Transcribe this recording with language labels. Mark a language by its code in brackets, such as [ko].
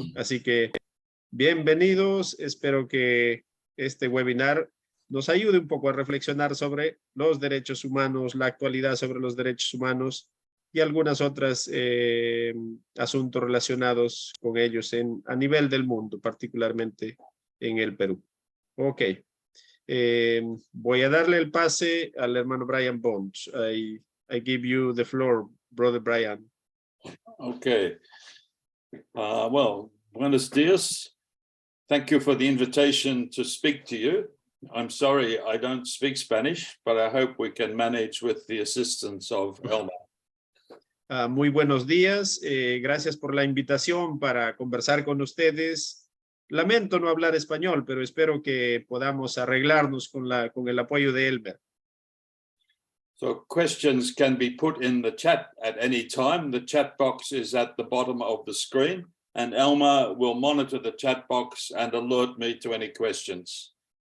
[es] Así que bienvenidos, espero que este webinar nos ayude un poco a reflexionar sobre los derechos humanos, la actualidad sobre los derechos humanos y algunas otras asuntos relacionados con ellos a nivel del mundo, particularmente en el Perú. Ok, voy a darle el pase al hermano Brian Bond. [en] I give you the floor, brother Brian. Okay. Well, [es] buenos dias. [en] Thank you for the invitation to speak to you. I'm sorry I don't speak Spanish, but I hope we can manage with the assistance of Elma. [es] Muy buenos días. Gracias por la invitación para conversar con ustedes. Lamento no hablar español, pero espero que podamos arreglarnos con el apoyo de Elmer. [en] So questions can be put in the chat at any time. The chat box is at the bottom of the screen, and Elma will monitor the chat box and alert me to any questions.